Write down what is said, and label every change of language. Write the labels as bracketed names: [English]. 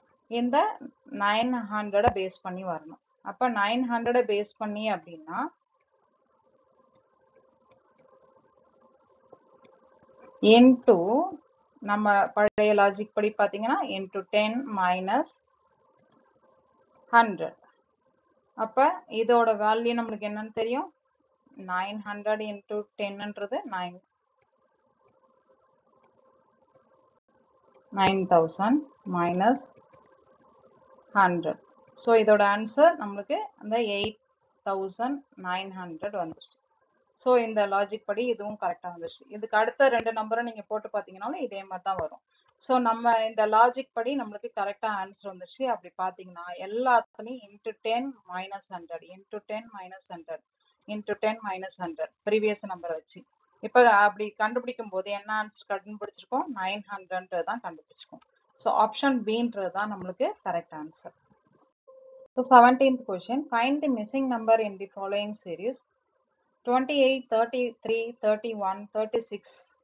[Tamil] இந்த 900 பேஸ் பண்ணி வரணும். அப்போ 900 பேஸ் பண்ணி அப்படின்னா இன்டூ நம்ம பழைய லாஜிக் படி பார்த்தீங்கன்னா இன்டூ 10 மைனஸ் 100. அப்போ இதோட வேல்யூ நம்மளுக்கு என்னன்னு தெரியும்? 900 into 10ன்றது 9000 minus 100. ஸோ இதோட ஆன்சர் நம்மளுக்கு அந்த 8900 வந்துருச்சு. ஸோ இந்த லாஜிக் படி இதுவும் கரெக்டாக வந்துருச்சு. இதுக்கு அடுத்த ரெண்டு நம்பரும் நீங்கள் போட்டு பார்த்தீங்கன்னாலும் இதே மாதிரி தான் வரும். ஸோ நம்ம இந்த லாஜிக் படி நம்மளுக்கு கரெக்டாக ஆன்சர் வந்துருச்சு. அப்படி பார்த்தீங்கன்னா எல்லாத்துலேயும் into 10 minus 100 into 10 minus 100 into 10 minus 100 previous நம்பரை வச்சு இப்போ அப்படி கண்டுபிடிக்கும் போது என்ன ஆன்சர் கண்டுபிடிச்சிருக்கோம்? 900 தான் கண்டுபிடிச்சிருக்கோம். ஸோ ஆப்ஷன் பின்றது தான் நம்மளுக்கு correct answer. [English] So 17th question, find the missing number in the following series: 28, 33, 31, 36.